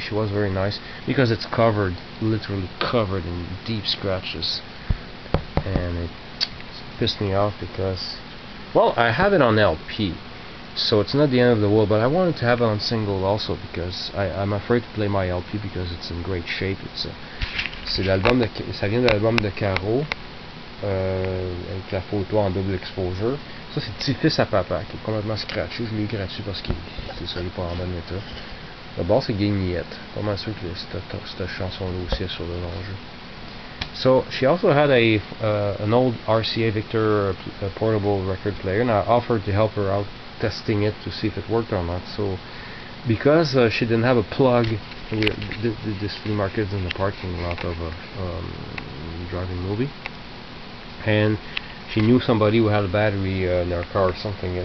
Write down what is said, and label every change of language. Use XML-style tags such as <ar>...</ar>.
<en>She was very nice because it's covered, literally covered in deep scratches, and it pissed me off because, well, I have it on LP, so it's not the end of the world, but I wanted to have it on single also because I'm afraid to play my LP because it's in great shape.</en> <fr>C'est l'album ça vient de l'album de Caro, avec la photo en double exposure. Ça c'est Petit-Fils à Papa qui est complètement scratché. Je l'ai eu gratuit parce qu'il n'est pas en bon état. D'abord c'est Guignette. Pas mal sûr que cette chanson-là aussi est sur le long jeu.</fr> <en>So she also had an old RCA Victor portable record player, and I offered to help her out testing it to see if it worked or not. So because she didn't have a plug, this flea market is in the parking lot of a driving movie, and she knew somebody who had a battery in her car or something.</en>